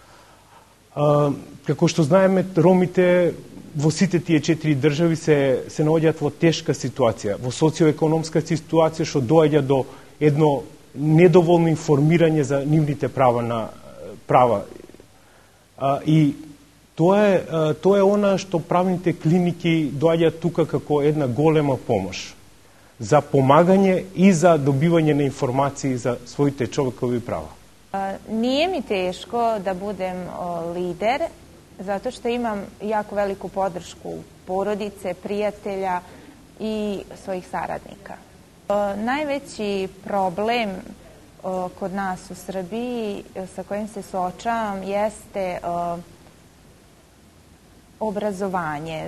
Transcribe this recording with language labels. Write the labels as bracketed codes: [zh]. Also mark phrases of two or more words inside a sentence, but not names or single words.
[mk] Како што знаеме, ромите во сите тие 4 држави се наоѓаат во тешка ситуација, во социоекономска ситуација, што доаѓа до едно недоволно информирање за нивните права. И тоа е она што правните клиники доаѓаат тука како една голема помош за помагање и за добивање на информации за своите човекови права. [sr] Nije mi teško da budem lider, zato što imam jako veliku podršku porodice, prijatelja i svojih saradnika. Najveći problem kod nas u Srbiji sa kojim se suočavam jeste obrazovanje.